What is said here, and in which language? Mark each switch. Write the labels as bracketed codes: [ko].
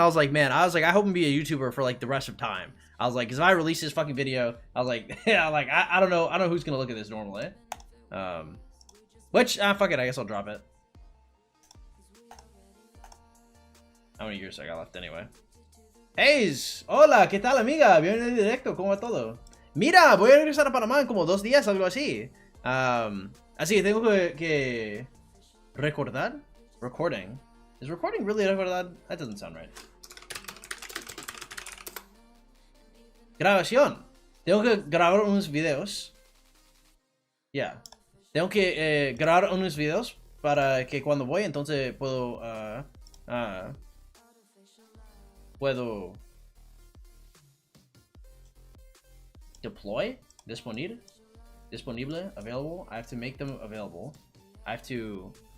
[en] I was like, man, I hope I'm be a YouTuber for like the rest of time. I was like, because if I release this fucking video, I was like, yeah, like I don't know who's gonna look at this normally. Fuck it, I guess I'll drop it. How many years I got left anyway? [es] Hayes, hola, ¿qué tal, amiga? Bienvenido en directo, ¿cómo va todo? Mira, voy a regresar a Panamá en como 2 días, algo así. Así que tengo que recordar. [en] Recording. Is recording really recordar? That doesn't sound right. [es] Grabación. Tengo que grabar unos videos. Yeah. Tengo que grabar unos videos para que cuando voy, entonces puedo [en] deploy, [es] disponible, [en] available. I have to make them available. I have to